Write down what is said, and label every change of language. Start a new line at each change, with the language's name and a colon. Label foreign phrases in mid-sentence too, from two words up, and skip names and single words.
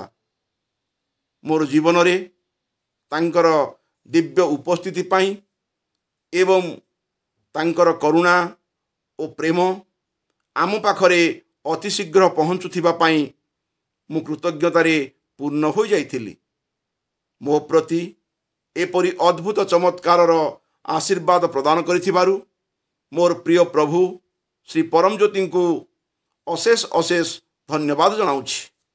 Odia: ମୋର ଜୀବନ ରେ ତାଙ୍କର ଦିବ୍ୟ ଉପସ୍ଥିତି ପାଇଁ ଏବଂ ତାଙ୍କର କରୁଣା ଓ ପ୍ରେମ ଆମ ପାଖରେ ଅତି ଶୀଘ୍ର ପହଞ୍ଚିଥିବା ପାଇଁ ମୁଁ କୃତଜ୍ଞତାରେ ପୂର୍ଣ୍ଣ ହୋ ଯାଇଥିଲି। ମୋ ପ୍ରତି ଏପରି ଅଦ୍ଭୁତ ଚମତ୍କାରର ଆଶୀର୍ବାଦ ପ୍ରଦାନ କରିଥିବାରୁ ମୋର ପ୍ରିୟ ପ୍ରଭୁ ଶ୍ରୀ ପରମଜ୍ୟୋତି କୁ ଅଶେଷ ଅଶେଷ ଧନ୍ୟବାଦ ଜଣାଉଛି।